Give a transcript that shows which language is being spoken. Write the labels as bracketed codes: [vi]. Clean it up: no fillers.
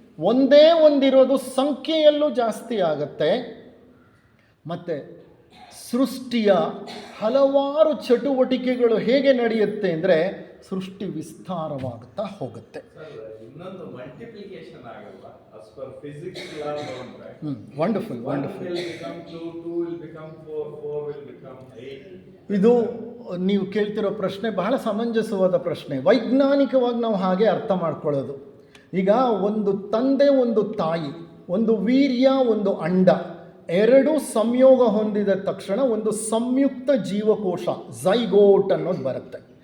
[kn] ಒಂದೇ ಒಂದಿರೋದು ಸಂಖ್ಯೆಯಲ್ಲೂ ಜಾಸ್ತಿ ಆಗುತ್ತೆ. ಮತ್ತು ಸೃಷ್ಟಿಯ ಹಲವಾರು ಚಟುವಟಿಕೆಗಳು ಹೇಗೆ ನಡೆಯುತ್ತೆ ಅಂದರೆ, ಸೃಷ್ಟಿ ವಿಸ್ತಾರವಾಗುತ್ತಾ ಹೋಗುತ್ತೆ. ಇನ್ನೊಂದು ಮಲ್ಟಿಪ್ಲಿಕೇಶನ್ ಆಗಲ್ಲ, [en] as per physics law [kn] ತಗೊಂಡ್ರೆ [en] Wonderful wonderful. 1 will become 2, 2 will become 4, 4 will become 8. [kn] ಇದು ನೀವು ಕೇಳ್ತಿರೋ ಪ್ರಶ್ನೆ ಬಹಳ ಸಮಂಜಸವಾದ ಪ್ರಶ್ನೆ. ವೈಜ್ಞಾನಿಕವಾಗಿ ನಾವು ಹಾಗೆ ಅರ್ಥ ಮಾಡ್ಕೊಳ್ಳೋದು. ಈಗ ಒಂದು ತಂದೆ, ಒಂದು ತಾಯಿ, ಒಂದು ವೀರ್ಯ, ಒಂದು ಅಂಡ, 2 ಸಂಯೋಗ ಹೊಂದಿದ ತಕ್ಷಣ ಒಂದು ಸಂಯುಕ್ತ ಜೀವಕೋಶ ಝೈಗೋಟ್ ಅನ್ನೋದು ಬರುತ್ತೆ.